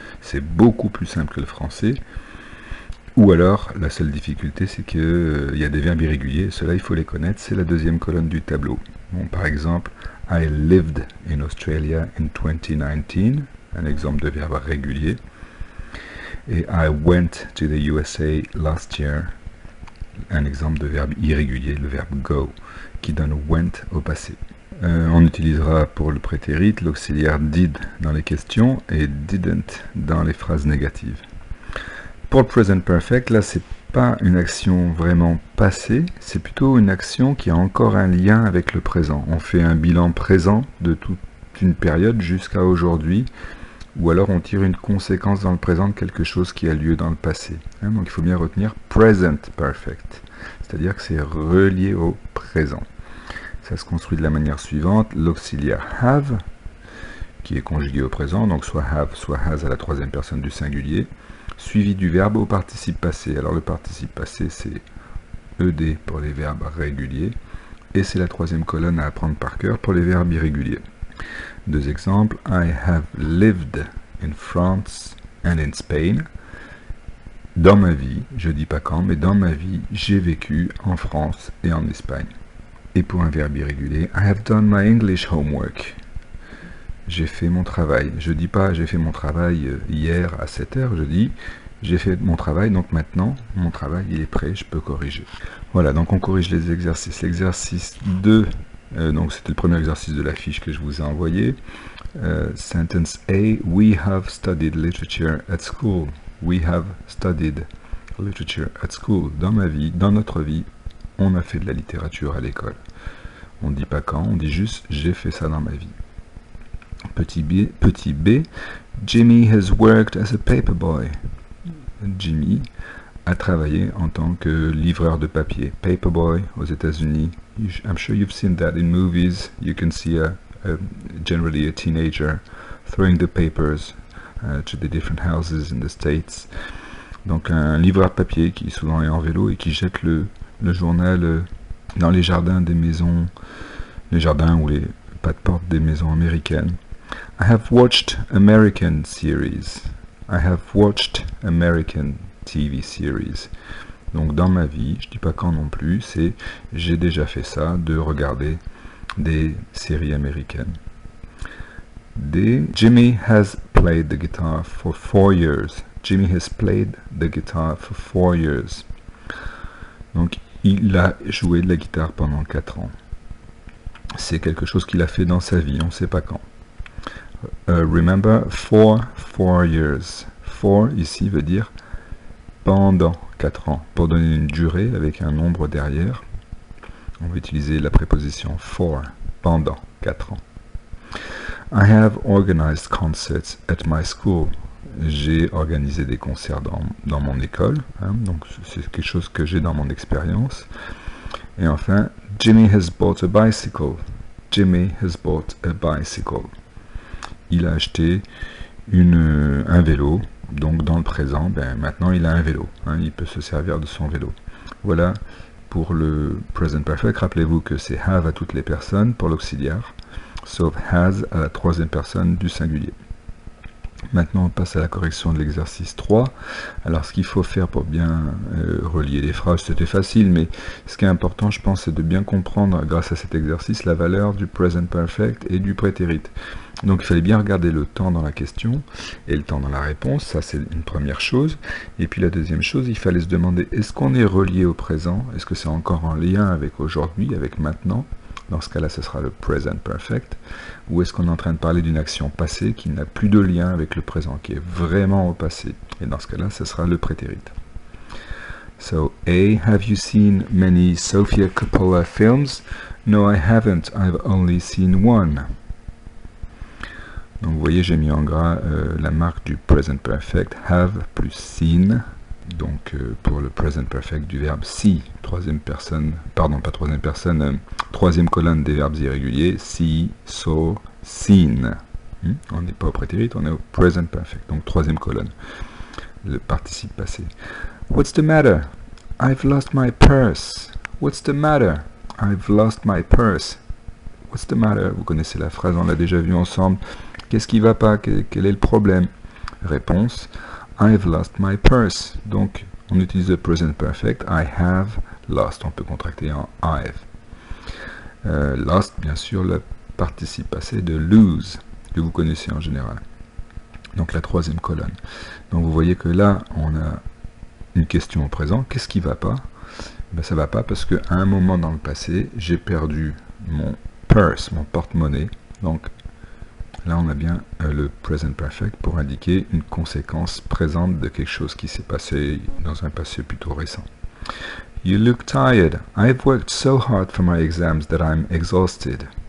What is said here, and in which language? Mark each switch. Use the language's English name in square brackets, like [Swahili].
[French] C'est beaucoup plus simple que le français. Ou alors, la seule difficulté, c'est qu'il y a des verbes irréguliers. Cela, il faut les connaître. C'est la deuxième colonne du tableau. Bon, par exemple, [English] I lived in Australia in 2019. [French] Un exemple de verbe régulier. [English] Et I went to the USA last year. [French] Un exemple de verbe irrégulier, le verbe go, qui donne went au passé. On utilisera pour le prétérit l'auxiliaire did dans les questions et didn't dans les phrases négatives. Pour le present perfect, là c'est pas une action vraiment passée, c'est plutôt une action qui a encore un lien avec le présent. On fait un bilan présent de toute une période jusqu'à aujourd'hui, ou alors on tire une conséquence dans le présent de quelque chose qui a lieu dans le passé. Donc il faut bien retenir present perfect, c'est-à-dire que c'est relié au présent. Ça se construit de la manière suivante, l'auxiliaire have, qui est conjugué au présent, donc soit have, soit has à la troisième personne du singulier, suivi du verbe au participe passé. Alors le participe passé, c'est ED pour les verbes réguliers, et c'est la troisième colonne à apprendre par cœur pour les verbes irréguliers. Deux exemples, [English] I have lived in France and in Spain. [French] Dans ma vie, je dis pas quand, mais dans ma vie, j'ai vécu en France et en Espagne. Et pour un verbe irrégulier, [English] I have done my English homework. [French] J'ai fait mon travail. Je dis pas j'ai fait mon travail hier à 7h, je dis j'ai fait mon travail, donc maintenant mon travail il est prêt, je peux corriger. Voilà, donc on corrige les exercices. L'exercice 2, donc c'était le premier exercice de la fiche que je vous ai envoyé. [English] Sentence A, we have studied literature at school. We have studied literature at school. [French] Dans ma vie, dans notre vie, on a fait de la littérature à l'école. On ne dit pas quand, on dit juste j'ai fait ça dans ma vie. Petit B, [English] Jimmy has worked as a paperboy. [French] Jimmy a travaillé en tant que livreur de papier. Paperboy aux États-Unis. [English] I'm sure you've seen that in movies. You can see generally a teenager throwing the papers to the different houses in the States. [French] Donc un livreur de papier qui souvent est en vélo et qui jette le journal dans les jardins des maisons, les jardins ou les pas de porte des maisons américaines. [English] I have watched American series. I have watched American TV series. [French] Donc dans ma vie, je dis pas quand non plus, c'est j'ai déjà fait ça, de regarder des séries américaines. D. [English] Jimmy has played the guitar for 4 years. Jimmy has played the guitar for 4 years. [French] Donc il a joué de la guitare pendant 4 ans. C'est quelque chose qu'il a fait dans sa vie, on ne sait pas quand. [English] Remember, for 4 years. [French] For, ici, veut dire pendant 4 ans. Pour donner une durée avec un nombre derrière, on va utiliser la préposition for, pendant 4 ans. [English] I have organized concerts at my school. [French] J'ai organisé des concerts dans mon école, donc c'est quelque chose que j'ai dans mon expérience. [English] Et enfin, Jimmy has bought a bicycle. Jimmy has bought a bicycle. [French] Il a acheté un vélo, donc dans le présent, maintenant il a un vélo. Il peut se servir de son vélo. Voilà pour le present perfect. Rappelez-vous que c'est have à toutes les personnes pour l'auxiliaire, sauf has à la troisième personne du singulier. Maintenant, on passe à la correction de l'exercice 3. Alors, ce qu'il faut faire pour bien relier les phrases, c'était facile, mais ce qui est important, je pense, c'est de bien comprendre, grâce à cet exercice, la valeur du present perfect et du prétérit. Donc, il fallait bien regarder le temps dans la question et le temps dans la réponse. Ça, c'est une première chose. Et puis, la deuxième chose, il fallait se demander, est-ce qu'on est relié au présent? Est-ce que c'est encore en lien avec aujourd'hui, avec maintenant? Dans ce cas-là, ce sera le present perfect. Ou est-ce qu'on est en train de parler d'une action passée qui n'a plus de lien avec le présent, qui est vraiment au passé? Et dans ce cas-là, ce sera le prétérit. [English] So, A, have you seen many Sofia Coppola films? No, I haven't. I've only seen one. [French] Donc, vous voyez, j'ai mis en gras la marque du present perfect, have plus seen. Donc pour le present perfect du verbe see, troisième personne, pardon pas troisième personne, troisième colonne des verbes irréguliers, see, saw, seen. On n'est pas au prétérit, on est au present perfect, donc troisième colonne, le participe passé. [English] What's the matter? I've lost my purse. What's the matter? I've lost my purse. What's the matter? [French] Vous connaissez la phrase, on l'a déjà vue ensemble. Qu'est-ce qui va pas? Quel est le problème? Réponse, [English] I've lost my purse. [French] Donc, on utilise le present perfect. [English] I have lost. [French] On peut contracter en I've. Lost, bien sûr, le participe passé de lose, que vous connaissez en général. Donc, la troisième colonne. Donc, vous voyez que là, on a une question au présent. Qu'est-ce qui va pas? Ben, ça va pas parce qu'à un moment dans le passé, j'ai perdu mon purse, mon porte-monnaie. Donc, là, on a bien le present perfect pour indiquer une conséquence présente de quelque chose qui s'est passé dans un passé plutôt récent. [English] You look tired. I've worked so hard for my exams that I'm exhausted.